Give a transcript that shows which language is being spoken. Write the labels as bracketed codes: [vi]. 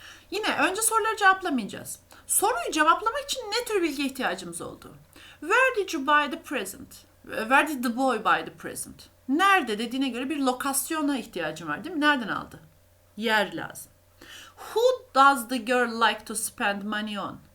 [tr] Yine önce soruları cevaplamayacağız. Soruyu cevaplamak için ne tür bilgi ihtiyacımız oldu? [en] Where did you buy the present? Where did the boy buy the present? [tr] Nerede dediğine göre bir lokasyona ihtiyacım var değil mi? Nereden aldı? Yer lazım. [en] Who does the girl like to spend money on?